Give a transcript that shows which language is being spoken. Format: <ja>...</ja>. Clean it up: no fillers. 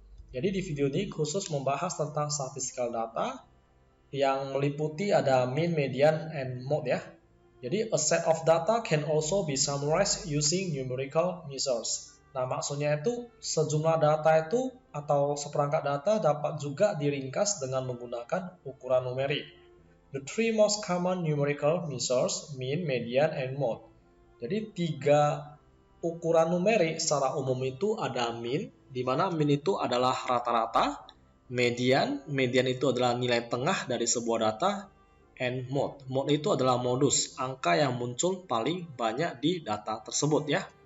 <id>Jadi di video ini khusus membahas tentang</id> <en>statistical data</en> <id>yang meliputi ada mean, median, and mode ya.</id> <en>Jadi a set of data can also be summarized using numerical measures.</en> <id>Nah, maksudnya itu sejumlah data itu atau seperangkat data dapat juga diringkas dengan menggunakan ukuran numerik.</id> <en>The three most common numerical measures, mean, median, and mode.</en> <id>Jadi tiga ukuran numerik secara umum itu ada mean, di mana mean itu adalah rata-rata, median itu adalah nilai tengah dari sebuah data, and mode. Mode itu adalah modus, angka yang muncul paling banyak di data tersebut ya.</id>